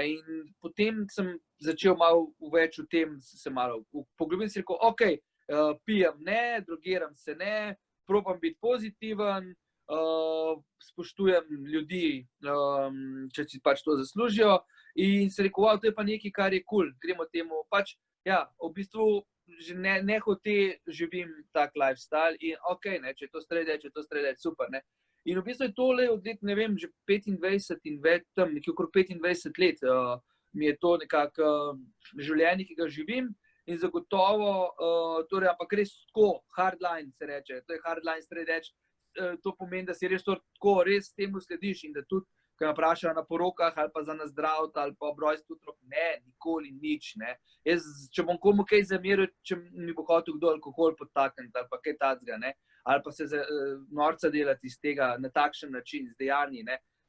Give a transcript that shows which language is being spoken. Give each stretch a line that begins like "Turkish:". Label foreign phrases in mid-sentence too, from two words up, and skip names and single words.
Slovenian: In potem sem začel malo več v tem, se malo poglobim, si rekel, ok, pijem ne, drogiram se ne, probam biti pozitiven, spoštujem ljudi, če si pač to zaslužijo in si rekel, wow, to je pa nekaj, kar je cool, gremo temu pač, ja, v bistvu že nehote živim tak lifestyle in ok, ne, če je to
English: straight edge,
Slovenian: super, ne. In v bistvu je tole od let, ne vem, že 25 in več, tam nekje okrog 25 let mi je to nekako življenje, ki ga živim in zagotovo, torej, ampak res tako, hardline se reče, to je
English: hardline straight edge,
Slovenian: to pomeni, da si res tako, res temu slediš in da tudi, ko me vprašajo na porokah ali pa za nazdravt ali pa ob rojstvu otrok, ne, nikoli nič, ne. Jaz, če bom komu kaj zameril, če mi bo hotel kdo alkohol podtakniti ali pa kaj takega, ne, ali pa se norca delati iz tega na takšen način, z dejanji, ne.